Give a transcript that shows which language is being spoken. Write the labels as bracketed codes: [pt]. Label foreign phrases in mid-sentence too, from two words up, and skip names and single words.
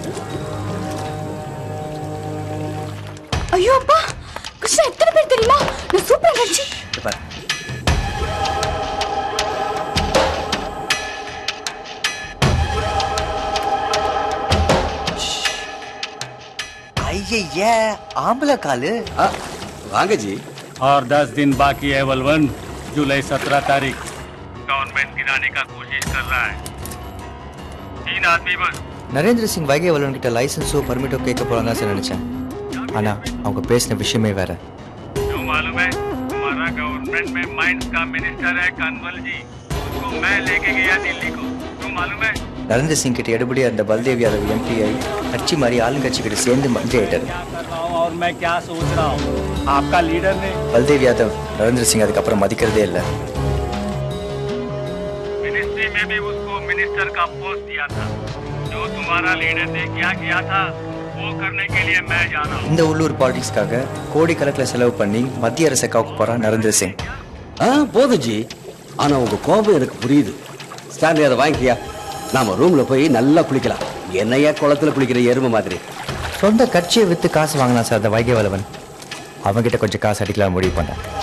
[ta] ஐயோ அப்பா, கிருஷ்ணா எத்தனை பேர் தெரியுமா? நான் சூப்பரா நடிச்சு. ஐயே ஆம்பளை காலு. வாங்க ஜி. [hi] और 10 दिन बाकी है बलवन. जुलाई 17 तारीख गवर्नमेंट गिराने का कोशिश कर रहा है. 3 आदमी बस. [ta] நரேந்திர சிங் வைகவலவன் கிட்ட லைசன்ஸோ பர்மிட்டோ கேட்க போறாங்க சார் நினைச்சேன். ஆனா அவங்க பேசின விஷயமே வேற. [hi] जो मालूम है तुम्हारा गवर्नमेंट में माइंस का मिनिस्टर है कानवल जी. उसको मैं लेके गया दिल्ली को. तुम मालूम है [ta] நரேந்திர சிங் கிட்ட எடுபடியா இருந்த பல்தேவ் யாதவ் எம்பி ஆகி கட்சி மாதிரி ஆளுங்கட்சி கிட்ட சேர்ந்து மந்திரி ஆயிட்டாரு. [hi] और मैं क्या सोच रहा हूँ आपका लीडर ने [ta] பல்தேவ் யாதவ் நரேந்திர சிங் அதுக்கப்புறம் மதிக்கிறதே இல்லை. [hi] मिनिस्ट्री में भी उसको मिनिस्टर का पोस्ट दिया था. जो तुम्हारा लीडर ने क्या किया था वो करने के लिए मैं जा रहा हूँ. [ta] இந்த உள்ளூர் பாலிடிக்ஸ்க்காக கோடிக்கணக்கில் செலவு பண்ணி மத்திய அரசை காக்க போறான் நரேந்திர சிங். போதும் ஜி. ஆனா உங்க கோபம் எனக்கு புரியுது. ஸ்டான்லி அதை வாங்கிக்கியா. நாம ரூம்ல போய் நல்லா குளிக்கலாம். என்னையா குளத்துல குளிக்கிற எருமை மாதிரி. சொந்த கட்சியை வித்து காசு வாங்கினா சார் அந்த வைகவலவன். அவங்கிட்ட கொஞ்சம் காசு அடிக்கலாம் முடிவு பண்ணேன்.